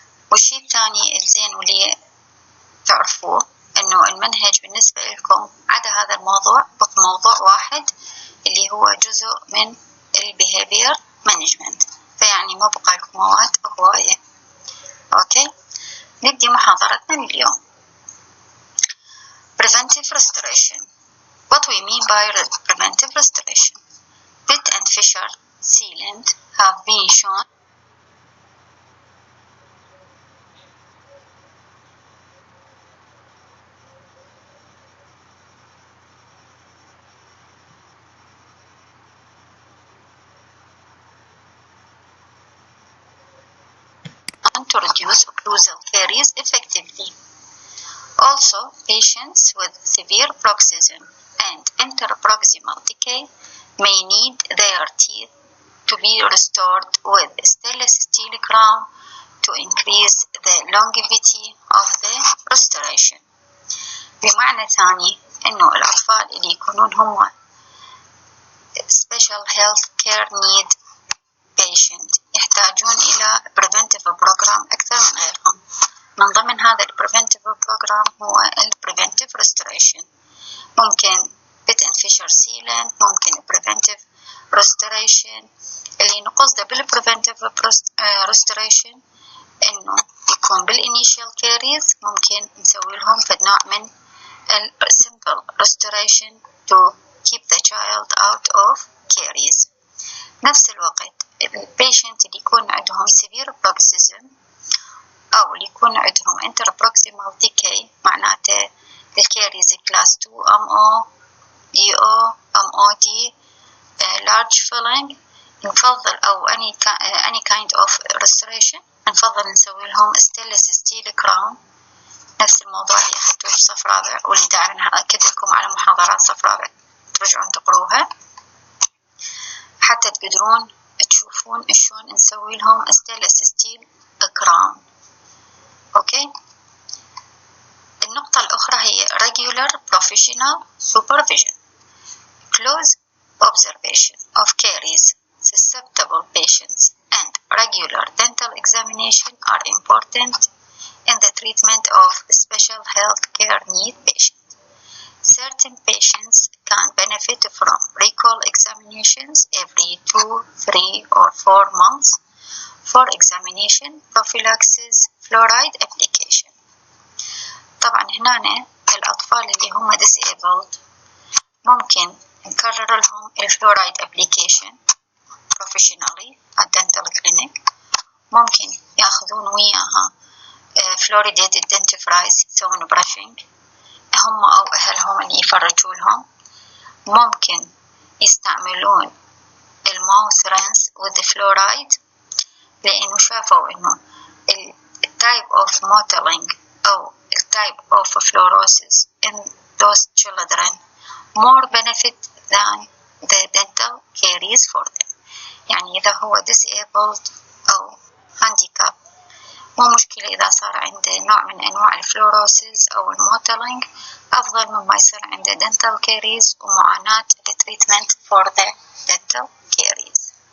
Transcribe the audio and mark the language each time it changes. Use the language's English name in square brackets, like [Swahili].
[Arabic] والشيء الثاني الزين واللي تعرفوه إنه المنهج بالنسبة لكم عدا هذا الموضوع بقى موضوع واحد اللي هو جزء من البيهيفير مانجمنت، فيعني ما بقى لكم مواد هواية. أوكي، نبدي محاضرتنا اليوم. [English] Preventive restoration. What we mean by preventive restoration. Pitt and Fisher sealant have been shown to reduce occlusal caries effectively. Also, patients with severe bruxism and interproximal decay may need their teeth to be restored with stainless steel crown to increase the longevity of the restoration. [Arabic] بمعنى ثاني إنه الأطفال اللي يكونون هم [English] special health care need patient [Arabic] يحتاجون إلى [English] preventive program [Arabic] أكثر من غيرهم. من ضمن هذا [English] preventive program [Arabic] هو [English] preventive restoration. ممكن Pitt and Fisher sealant، ممكن preventive restoration. [Arabic] اللي نقصده [English] preventive restoration [Arabic] إنه يكون [English] initial caries [Arabic] ممكن نسوي لهم في نوع من [English] simple restoration to keep the child out of caries. [Arabic] نفس الوقت البيشنت اللي يكون عندهم [English] severe bruxism [Arabic] أو اللي يكون عندهم [English] interproximal decay [Arabic] معناته الكيريز كلاس 2 [English] MO DO MOD large filling، [Arabic] نفضل أو [English] any kind of restoration [Arabic] نفضل نسوي لهم [English] stainless steel crown. [Arabic] نفس الموضوع اللي أخذتوه في صف رابع واللي دائما أكد لكم على محاضرات صف رابع ترجعون تقروها حتى تقدرون تشوفون شلون نسوي لهم [English] stainless steel crown. [Arabic] أوكي، النقطة الأخرى هي [English] regular professional supervision. Close observation of caries, susceptible patients and regular dental examination are important in the treatment of special health care need patients. Certain patients can benefit from recall examinations every 2, 3 or 4 months for examination, prophylaxis, fluoride application. [Arabic] طبعا هنا الأطفال اللي هم disabled ممكن نكرر لهم الفلورايد [English] application professionally at dental clinic. [Arabic] ممكن ياخذون وياها [English] fluoridated dentifrice [Arabic] يسوون brushing هم أو أهلهم اللي يفرجوا لهم. ممكن يستعملون الماوث رينس [English] with the fluoride [Arabic] لأنه شافوا إنه [English] type of mottling أو type of fluorosis in those children more benefit than the dental caries for them. [Arabic] يعني إذا هو disabled أو handicap مو مشكلة إذا صار عنده نوع من أنواع الفلوروسيس أو الموتلينج أفضل مما يصير عنده [English] dental caries [Arabic] ومعاناة التريتمنت [English] for the dental caries.